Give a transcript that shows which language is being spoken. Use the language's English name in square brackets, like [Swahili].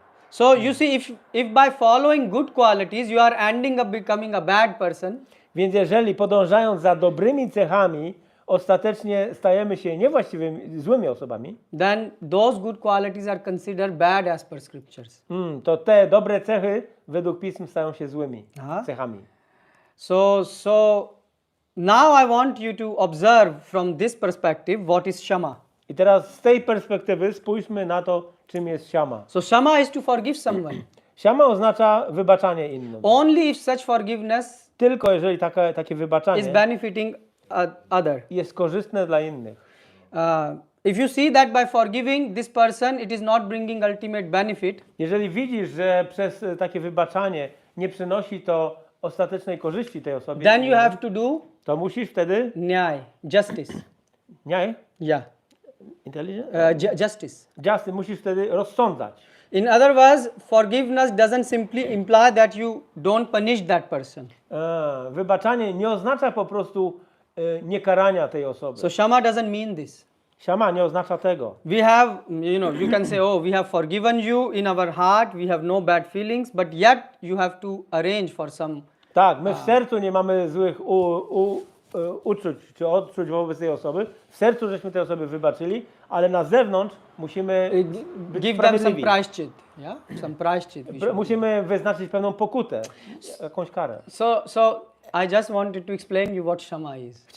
[English] So you see, if by following good qualities you are ending up becoming a bad person, [Polish] Więc jeżeli podążając za dobrymi cechami, ostatecznie stajemy się niewłaściwymi, złymi osobami, [English] then those good qualities are considered bad as per scriptures. [Polish] to te dobre cechy według pism stają się złymi Aha. cechami. [English] So now I want you to observe from this perspective what is shama. [Polish] I teraz z tej perspektywy spójrzmy na to, czym jest shama. [English] So shama is to forgive someone. [Polish] Shama oznacza wybaczanie innym. [English] Only if such forgiveness [Polish] Tylko jeżeli takie [English] is [Polish] wybaczanie [English] benefiting other. [Polish] jest korzystne dla innych. [English] If you see that by forgiving this person it is not bringing ultimate benefit, [Polish] Jeżeli widzisz, że przez takie wybaczanie nie przynosi to ostatecznej korzyści tej osobie, [English] then you have to do [Polish] to musisz wtedy [English] nyay, justice. [Polish] nie? [English] Yeah, Intelligence? justice. [Polish] Justice, musisz wtedy rozsądzać. [English] In other words, forgiveness doesn't simply imply that you don't punish that person. [Polish] Wybaczanie nie oznacza po prostu niekarania tej osoby. [English] So shama doesn't mean this. [Polish] Shama nie oznacza tego. [English] We have, you can say, oh, we have forgiven you in our heart, we have no bad feelings, but yet you have to arrange for some. [Polish] Tak, my w sercu nie mamy złych uczuć czy odczuć wobec tej osoby. W sercu żeśmy tej osoby wybaczyli, ale na zewnątrz musimy być [English] Give them some [Polish] sprawiedliwi. [English] prashchit, yeah, some prashchit. we should [Polish] Musimy wyznaczyć pewną pokutę, jakąś karę. [English] So I just wanted to explain you what shama is.